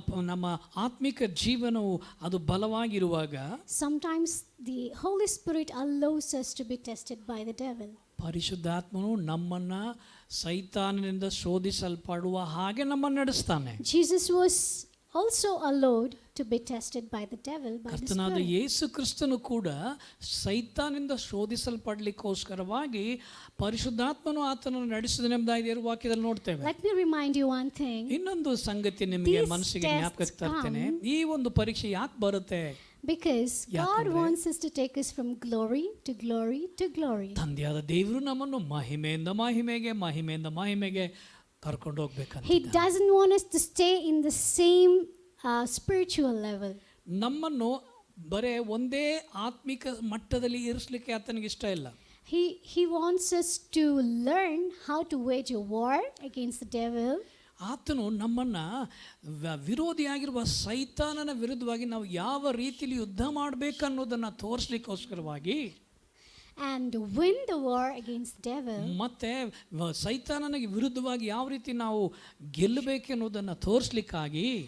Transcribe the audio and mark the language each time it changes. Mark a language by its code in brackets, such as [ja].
[kn] ನಮ್ಮ ಆತ್ಮಿಕ ಜೀವನವು ಅದು ಬಲವಾಗಿರುವಾಗ [en] sometimes the Holy Spirit allows us to be tested by the devil. [kn] ಪರಿಶುದ್ಧಾತ್ಮನು ನಮ್ಮನ್ನ ಸೈತಾನನಿಂದ ಶೋಧಿಸಲ್ಪಡುವ ಹಾಗೆ ನಮ್ಮನ್ನು ನಡೆಸ್ತಾನೆ. [en] Jesus was also allowed to be tested by the devil, by the [kn] ಕರ್ತನಾದ [en] Spirit. [kn] ಯೇಸು ಕ್ರಿಸ್ತನು ಕೂಡ ಸೈತಾನಿಂದ ಶೋಧಿಸಲ್ಪಡಲಿಕ್ಕೋಸ್ಕರವಾಗಿ ಪರಿಶುದ್ಧಾತ್ಮನು ಆತನನ್ನು ನಡೆಸಿದನೆಂಬುದಾಗಿ ವಾಕ್ಯದಲ್ಲಿ ನೋಡ್ತೇವೆ. [en] Let me remind you one thing. [kn] ಇನ್ನೊಂದು ಸಂಗತಿ ನಿಮಗೆ [en] These [kn] ಮನಸ್ಸಿಗೆ ಜ್ಞಾಪಕಕ್ಕೆ [en] tests [kn] ತರ್ತೇನೆ. ಈ ಒಂದು ಪರೀಕ್ಷೆ ಯಾಕೆ ಬರುತ್ತೆ? [en] Because God [kn] ಯಾಕಂದ್ರೆ [en] wants us to take us from glory to glory to glory. [kn] ತಂದೆಯಾದ ದೇವರು ನಮ್ಮನ್ನು ಮಹಿಮೆಯಿಂದ ಮಹಿಮೆಗೆ ಕರ್ಕೊಂಡು [en] He [kn] ಹೋಗ್ಬೇಕಂತ. [en] doesn't want us to stay in the same spiritual level. [kn] ನಮ್ಮನ್ನು ಬರೇ ಒಂದೇ ಆತ್ಮಿಕ ಮಟ್ಟದಲ್ಲಿ ಇರಿಸಲಿಕ್ಕೆ ಆತನಿಗೆ ಇಷ್ಟ ಇಲ್ಲ. [en] He wants us to learn how to wage a war against the devil. [kn] ಆತನು ನಮ್ಮನ್ನ ವಿರೋಧಿಯಾಗಿರುವ ಸೈತಾನನ ವಿರುದ್ಧವಾಗಿ ನಾವು ಯಾವ ರೀತಿಯಲ್ಲಿ ಯುದ್ಧ ಮಾಡಬೇಕನ್ನೋದನ್ನು ತೋರಿಸ್ಲಿಕ್ಕೋಸ್ಕರವಾಗಿ [en] and win the war against the devil. [kn] ಮತ್ತೆ ಸೈತಾನನಿಗೆ ವಿರುದ್ಧವಾಗಿ ಯಾವ ರೀತಿ ನಾವು ಗೆಲ್ಲಬೇಕೆನ್ನುವುದನ್ನು ತೋರಿಸ್ಲಿಕ್ಕಾಗಿ